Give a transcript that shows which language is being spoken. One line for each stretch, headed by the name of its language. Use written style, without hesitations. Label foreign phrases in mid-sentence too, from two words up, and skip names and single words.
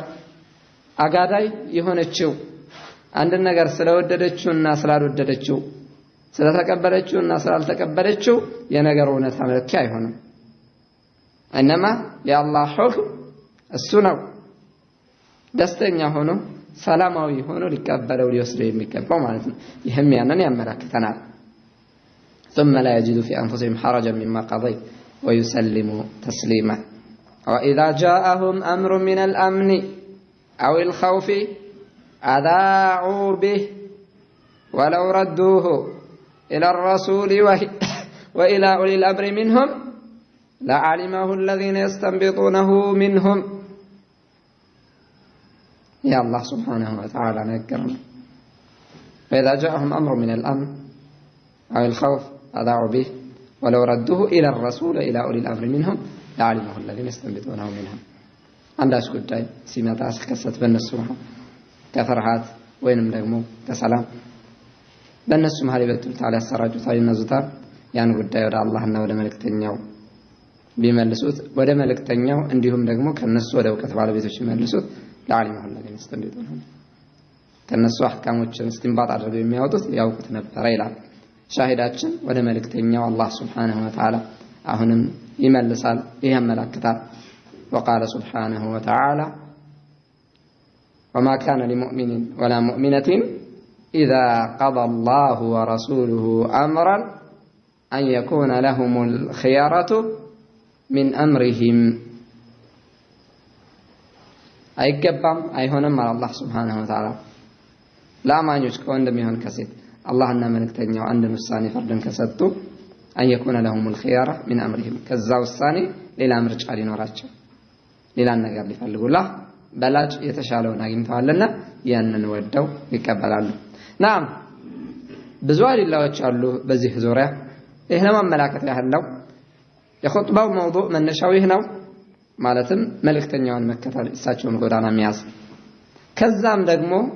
Amharic: አጋዳይ የሆነችው አንድ ነገር ስለወደደችውና ስላልወደደችው ስለተቀበለችውና ስላልተቀበለችው የነገሩ እውነታ መለኪያ አይሆንም እነማ የአላህ ሁክም እሱ ነው ደስተኛ ሆኖ ሰላማዊ ሆኖ ሊቀበለው ሊወስደው የሚገባው ማለት ነው ይህም ያንን ያመላክተናል
Arabic: ثم لا يجد في أنفسهم حرجا مما قضيت ويسلموا تسليما وإذا جاءهم أمر من الأمن أو الخوف أذاعوا به ولو ردوه إلى الرسول وإلى أولي الأمر منهم لعلمه الذين يستنبطونه منهم يا الله سبحانه وتعالى نذكرنا فإذا جاءهم أمر من الأمن أو الخوف أذاعوا به ولو ردوه إلى الرسول إلى أولي الأمر منهم لعلمه الذين يستنبطونه منهم
Amharic: عنداش ጉዳይ ሲመጣ ሲከሰት በእነሱ ከፍርሃት ወይንም ደግሞ ከሰላም በእነሱ መሃል ይበትሉታል ያሰራጩታል ይነዙታል ያን ጉዳይ ወደ አላህና ወደ መልእክተኛው ቢመልሱት ወደ መልእክተኛው እንዲሁም ደግሞ ከነሱ ወደ ዕውቀት ባለቤቶች ይመልሱት ለዓሊሙ
Arabic: الذين يستنبطونه
Amharic: ከነሱ አህካሞችን እስቲንባጥ አድርገው የሚያወጡት ያውቁት ነበር ይላል ሻሂዳችን ወደ መልእክተኛው አላህ
Arabic: سبحانه وتعالى
Amharic: አሁንም ይመልሳል ይያመላክታል
Arabic: وقال سبحانه وتعالى وما كان لمؤمن ولا مؤمنة إذا قضى الله ورسوله أمرا أن يكون لهم الخيارة من أمرهم
Amharic: አይገባም አይሆንም አለ አላህ
Arabic: سبحانه وتعالى
Amharic: ለአማኞች ከወንድም ይሁን ከሴት አላህና መልእክተኛው አንድን ውሳኔ ፈርደን ከሰጡ
Arabic: أن يكون لهم الخيرة من أمرهم
Amharic: ከዛ ውሳኔ ሌላ ምርጫ ሊኖራቸው ሌላ ነገር ሊፈልጉላ በላጭ የተሻለውን አግኝተዋልና ያንን ወደው ይቀበላሉ ናም ብዙ አዲላዎች አሉ በዚህ ዙሪያ ይሄ ለማመላከት ያህል ነው የኹጥባው መውዱዕ መነሻው ይህ ነው ማለትም መልእክተኛውን መከተል እሳቸውን ጎዳና መያዝ ከዛም ደግሞ